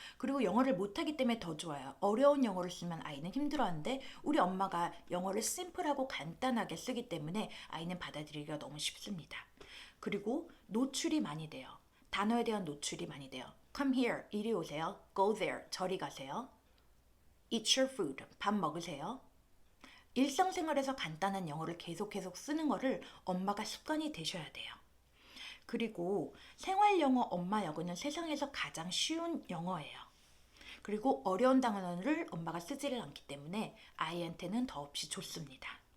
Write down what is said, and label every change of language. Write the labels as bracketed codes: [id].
[ko] 그리고 영어를 못하기 때문에 더 좋아요. 어려운 영어를 쓰면 아이는 힘들어하는데 우리 엄마가 영어를 심플하고 간단하게 쓰기 때문에 아이는 받아들이기가 너무 쉽습니다. 그리고 노출이 많이 돼요. 단어에 대한 노출이 많이 돼요. [en] Come here, [ko] 이리 오세요. [en] Go there, [ko] 저리 가세요. [en] Eat your food, [ko] 밥 먹으세요. 일상생활에서 간단한 영어를 계속 쓰는 거를 엄마가 습관이 되셔야 돼요. 그리고 생활영어 엄마 영어는 세상에서 가장 쉬운 영어예요. 그리고 어려운 단어를 엄마가 쓰지를 않기 때문에 아이한테는 더없이 좋습니다.